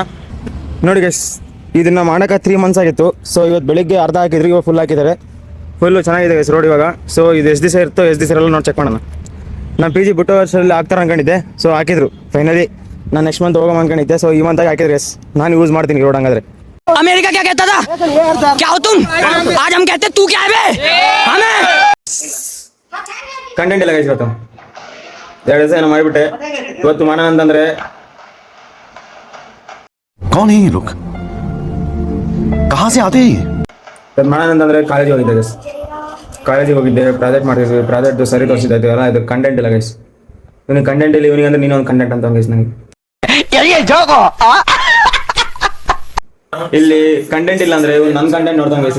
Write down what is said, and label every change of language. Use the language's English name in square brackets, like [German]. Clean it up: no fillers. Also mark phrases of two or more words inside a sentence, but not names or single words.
[Kannada] ನೋಡಿ ಗೈಸ್, ಇದನ್ನು ಮಾಡೋಕೆ [English] 3 months [Kannada] ಆಗಿತ್ತು. ಸೊ ಇವತ್ತು ಬೆಳಿಗ್ಗೆ ಅರ್ಧ ಹಾಕಿದ್ರು, ಇವಾಗ ಫುಲ್ ಹಾಕಿದ್ದಾರೆ. ಫುಲ್ಲು ಚೆನ್ನಾಗಿದೆ ಗೈಸ್ ರೋಡ್ ಇವಾಗ. ಸೊ ಇದು ಎಷ್ಟು ದಿವಸ ಇರುತ್ತೋ ಎಷ್ಟು ದಿವಸ ಇರಲ್ಲ ನೋಡಿ, ಚೆಕ್ ಮಾಡೋಣ. ನಾನು PG ಬಿಟ್ಟು ವರ್ಷದಲ್ಲಿ ಹಾಕ್ತಾರೆ ಅನ್ಕೊಂಡಿದ್ದೆ. ಸೊ ಹಾಕಿದ್ರು ಫೈನಲಿ. ನಾನು ನೆಕ್ಸ್ಟ್ ಮಂತ್ ಹೋಗೋ ಅನ್ಕೊಂಡಿದ್ದೆ. ಸೊ ಈ ಮಂತಾಗಿ ಹಾಕಿದ್ರೆ ಗೈಸ್, ನಾನು ಯೂಸ್ ಮಾಡ್ತೀನಿ ರೋಡ್. ಹಂಗಾದ್ರೆ [Hindi] अमेरिका क्या कहता था, क्या हो तुम? आज हम कहते तू क्या है बे? हमें [Kannada] ಕಂಟೆಂಟ್ ಇಲ್ಲ ಗೈಸ್. ಇವತ್ತು 2 ದಿವಸ ಏನೋ ಮಾಡಿಬಿಟ್ಟೆ. ಇವತ್ತು ಮಾಡೋಣ ಅಂತಂದ್ರೆ [Hindi] कौन है ये लोग, कहाँ से आते हैं ये? [Kannada] ಮಾಡೋಣ ಅಂತಂದ್ರೆ ಕಾಲೇಜಿಗೆ ಹೋಗಿದ್ದೆ ಗೈಸ್. ಕಾಲೇಜಿಗೆ ಹೋಗಿದ್ದೆ, ಪ್ರಾಜೆಕ್ಟ್ ಮಾಡ್ತಿದ್ವಿ. ಪ್ರಾಜೆಕ್ಟ್ ಸರಿ ತೋರಿಸಿದ್ದಾಯ್ತು ಎಲ್ಲ. ಇದು ಕಂಟೆಂಟ್ ಇಲ್ಲ ಗೈಸ್. ಇವನಿಗೆ ಕಂಟೆಂಟ್ ಇಲ್ಲ, ಇವನಿಗೆ ಅಂದ್ರೆ ನೀನೊಂದು ಕಂಟೆಂಟ್ ಅಂತ ಗೈಸ್. ನನಗೆ ಇಲ್ಲಿ ಕಂಟೆಂಟ್ ಇಲ್ಲ ಅಂದ್ರೆ ನನ್ನ ಕಂಟೆಂಟ್ ನೋಡ್ದಂಗೆ ಗೈಸ್.